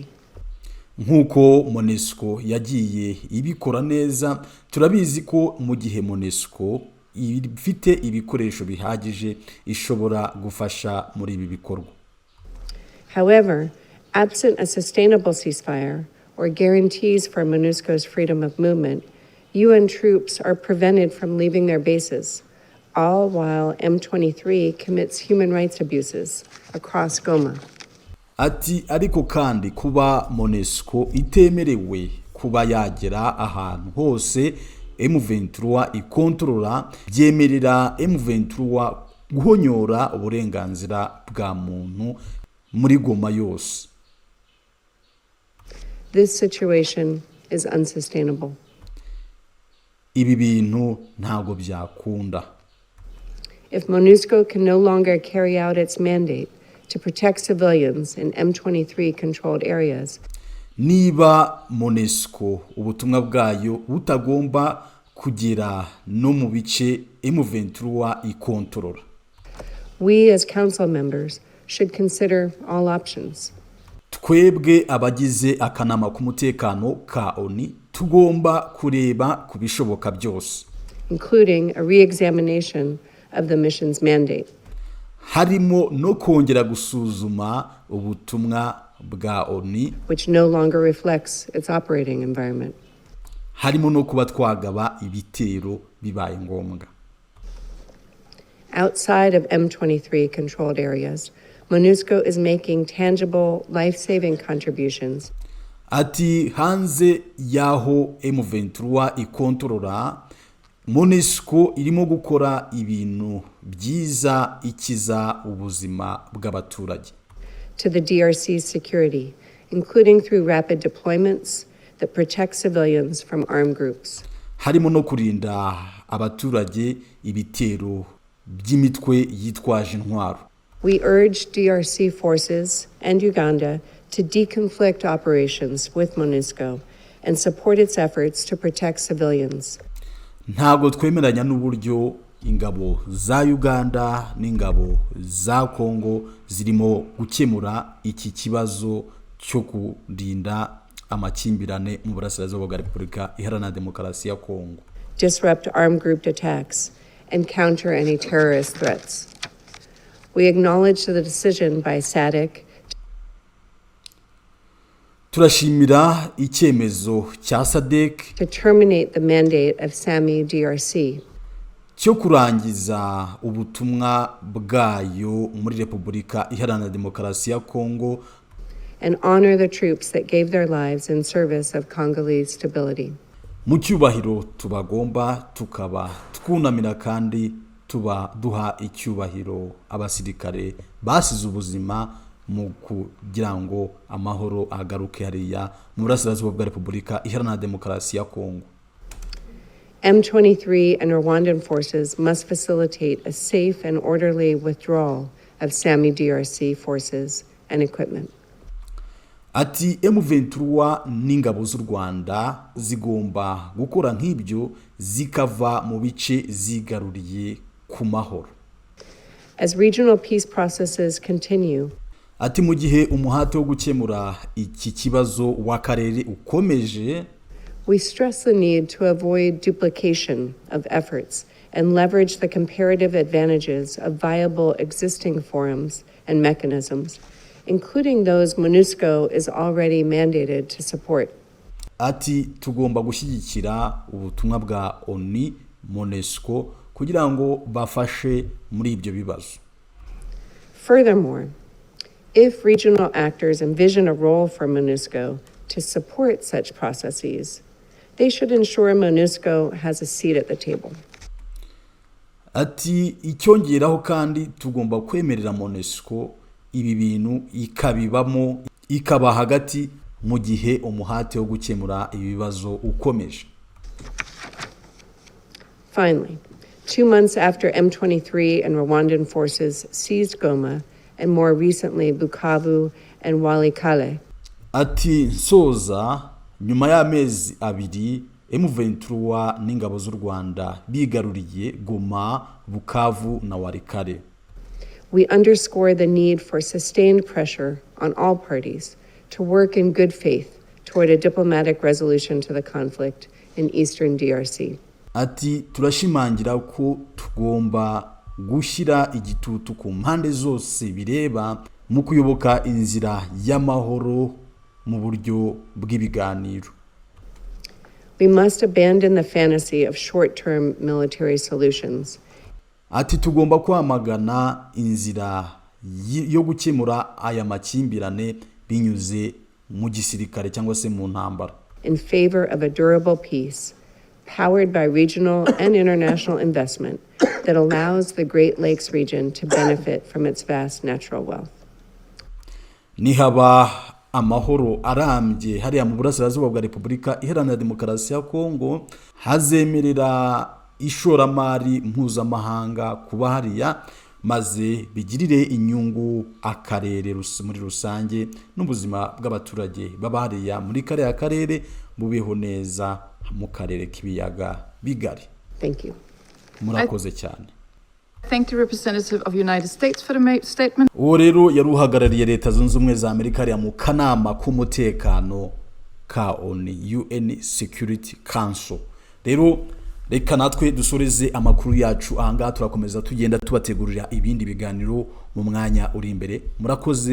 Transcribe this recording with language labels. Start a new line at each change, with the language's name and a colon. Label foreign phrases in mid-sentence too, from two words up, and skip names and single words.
Kinyarwanda: Nkuko MONUSCO yagiye ibikora neza, turabizi ko mu gihe MONUSCO ifite ibikoresho bihagije ishobora gufasha muri ibi bikorwa.
English: However, absent a sustainable ceasefire or guarantees for MONUSCO's freedom of movement, UN troops are prevented from leaving their bases, all while M23 commits human rights abuses across Goma.
Kinyarwanda: Ati ariko kandi kuba MONUSCO itemerewe kuba yagera ahantu hose M23 ikontrola byemerera M23 guhonyora uburenganzira bwa muntu muri Goma yose.
English: This situation is unsustainable.
Kinyarwanda: ibi bintu ntabwo byakunda.
English: If MONUSCO can no longer carry out its mandate to protect civilians in M23 controlled areas,
Kinyarwanda: Niba MONUSCO ubutumwa bwayo butagomba kugera no mu bice M23 ikontorora,
English: we as council members should consider all options.
Kinyarwanda: twebwe abagize akanama k'umutekano ka ONU tugomba kureba ku bishoboka byose,
English: including a re-examination of the mission's mandate.
Kinyarwanda: harimo no kongera gusuzuma ubutumwa bwa ONU,
English: which no longer reflects its operating environment.
Kinyarwanda: harimo no kuba twagaba ibitero bibaye ngombwa.
English: Outside of M23 controlled areas, MONUSCO is making tangible, life-saving contributions
Kinyarwanda: Ati hanze yaho M23 ikontorora, MONUSCO irimo gukora ibintu byiza ikiza ubuzima bw'abaturage
English: to the DRC's security, including through rapid deployments that protect civilians from armed groups.
Kinyarwanda: harimo no kurinda abaturage ibitero by'imitwe yitwaje intwaro.
English: We urge DRC forces and Uganda to deconflict operations with MONUSCO and support its efforts to protect civilians.
Kinyarwanda: Ntabwo twemeranya n'uburyo ingabo za Uganda n'ingabo za Congo zirimo gukemura iki kibazo cyo kurinda amakimbirane mu burasirazuba bwa Repubulika Iharanira Demokarasi ya Congo,
English: disrupt armed group attacks, and counter any terrorist threats. We acknowledge the decision by SADC
Kinyarwanda: turashimira icyemezo cya SADC
English: to terminate the mandate of SAMI DRC
Kinyarwanda: cyo kurangiza ubutumwa bwayo muri Repubulika Iharanira Demokarasi ya Congo
English: and honor the troops that gave their lives in service of Congolese stability.
Kinyarwanda: mu cyubahiro tubagomba, tukaba twunamira kandi tuba duha icyubahiro abasirikare basize ubuzima mu kugira ngo amahoro agaruke hariya mu burasirazuba bwa Repubulika Iharanira Demokarasi ya Congo.
English: M23 and Rwandan forces must facilitate a safe and orderly withdrawal of SAMI DRC forces and equipment.
Kinyarwanda: Ati M23 n'ingabo z'u Rwanda zigomba gukora nk'ibyo zikava mu bice zigaruriye ku mahoro.
English: As regional peace processes continue,
Kinyarwanda: Ati mu gihe umuhate wo gukemura iki kibazo w'akarere ukomeje,
English: we stress the need to avoid duplication of efforts and leverage the comparative advantages of viable existing forums and mechanisms, including those MONUSCO is already mandated to support.
Kinyarwanda: Ati tugomba gushyigikira ubutumwa bwa ONU MONUSCO kugira ngo bafashe muri ibyo bibazo.
English: Furthermore, if regional actors envision a role for MONUSCO to support such processes, they should ensure MONUSCO has a seat at the table.
Kinyarwanda: Ati icyongeraho kandi tugomba kwemerera MONUSCO ibi bintu ikabibamo, ikaba hagati mu gihe umuhate wo gukemura ibibazo ukomeje.
English: Finally, 2 months after M23 and Rwandan forces seized Goma, and more recently Bukavu and Walikare,
Kinyarwanda: Ati nsoza, nyuma y'amezi abiri M23 n'ingabo z'u Rwanda bigaruriye Goma, Bukavu na Walikare,
English: we underscore the need for sustained pressure on all parties to work in good faith toward a diplomatic resolution to the conflict in eastern DRC.
Kinyarwanda: Ati turashimangira ko tugomba gushyira igitutu ku mpande zose bireba mu kuyoboka inzira y'amahoro mu buryo bw'ibiganiro.
English: We must abandon the fantasy of short-term military solutions.
Kinyarwanda: Ati tugomba kwamagana inzira yo gukemura aya makimbirane binyuze mu gisirikare cyangwa se mu ntambara,
English: in favor of a durable peace powered by regional and international investment that allows the Great Lakes region to benefit from its vast natural wealth.
Kinyarwanda: nihaba amahoro arambye hariya mu burasirazuba bwa Repubulika Iharanira Demokarasi ya Kongo, hazemerera ishoramari mpuzamahanga kuba hariya maze bigirire inyungu akarere muri rusange n'ubuzima bw'abaturage baba hariya muri kariya karere bubeho neza mu karere k'ibiyaga bigari.
English: Thank you.
Kinyarwanda: Murakoze cyane.
English: Thank the representative of the United States for the statement.
Kinyarwanda: Uwo rero yari uhagarariye Leta Zunze Ubumwe za Amerika hariya mu Kanama k'umutekano ka UN Security Council. Rero reka natwe dusoreze amakuru yacu ahangaha, turakomeza tugenda tubategurira ibindi biganiro mu mwanya uri imbere.